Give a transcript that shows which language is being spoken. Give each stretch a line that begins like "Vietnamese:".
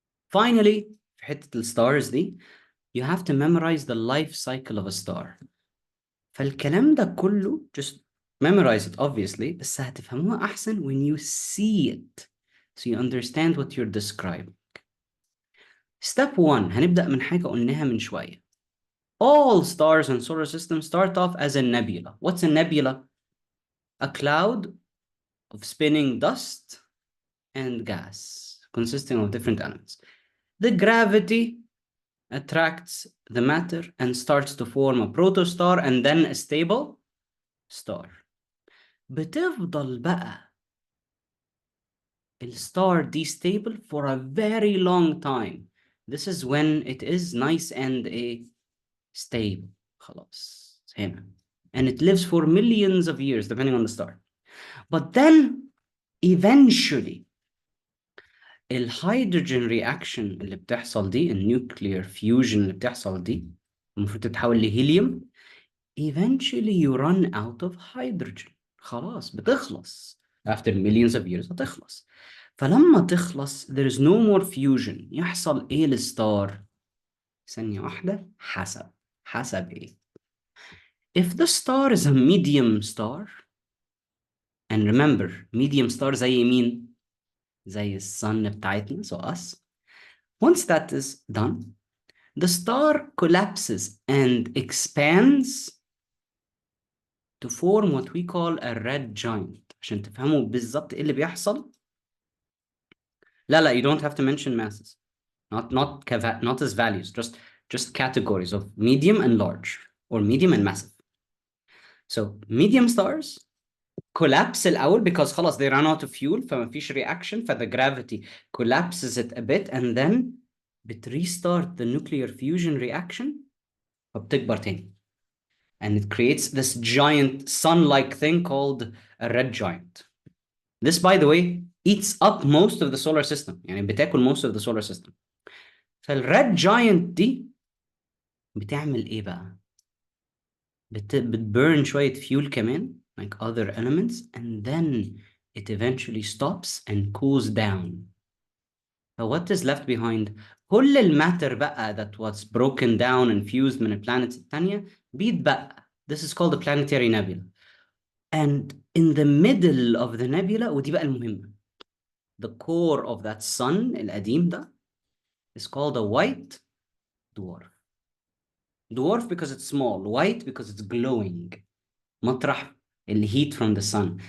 English: Finally,
Arabic: في حتة الستارز دي,
English: you have to memorize the life cycle of a star.
Arabic: فالكلام ده كله
English: just memorize it obviously,
Arabic: بس هتفهموها أحسن
English: when you see it. So you understand what you're describing.
Arabic: Step 1 هنبدأ من حاجة قلناها من شوية.
English: All stars in solar system start off as a nebula. What's a nebula? A cloud of spinning dust and gas consisting of different elements. The gravity attracts the matter and starts to form a protostar and then a stable star.
Arabic: بتفضل بقى الstar دي
English: stable for a very long time. This is when it is nice and stable.
Arabic: خلاص هنا.
English: And it lives for millions of years depending on the star.
Arabic: But then eventually الهيدروجين رياكشن اللي بتحصل دي, النيوكلير فيوجن اللي بتحصل دي, المفروض تتحول لهيليوم.
English: Eventually you run out of hydrogen.
Arabic: خلاص بتخلص.
English: After millions of years
Arabic: هتخلص. فلما تخلص
English: there is no more fusion.
Arabic: يحصل ايه للستار؟ ثانية واحدة. حسب ايه؟
English: If the star is a medium star, and remember medium star
Arabic: زي مين؟ زي الsun بتاعتنا,
English: so us. Once that is done, the star collapses and expands to form what we call a red giant.
Arabic: عشان تفهموا بالظبط ايه اللي بيحصل. لا,
English: you don't have to mention masses. Not as values, just categories of medium and large, or medium and massive. So medium stars collapse
Arabic: الأول
English: because خلاص they run out of fuel,
Arabic: فما فيش
English: reaction, the gravity collapses it a bit and then restart the nuclear fusion reaction
Arabic: فبتكبر تاني.
English: And it creates this giant sun-like thing called a red giant. This, by the way, eats up most of the solar system.
Arabic: يعني بتاكل
English: most of the solar system.
Arabic: فالred giant دي بتعمل ايه بقى؟ بتburn شوية fuel كمان,
English: like other elements, and then it eventually stops and cools down. So what is left behind?
Arabic: كل الماتر بقى
English: that was broken down and fused
Arabic: من البلانيتس التانية بيتبقى.
English: This is called a planetary nebula. And in the middle of the nebula,
Arabic: ودي بقى المهمة,
English: the core of that sun
Arabic: القديم ده
English: is called a white dwarf. Dwarf because it's small, white because it's glowing.
Arabic: مطرح
English: heat from the sun.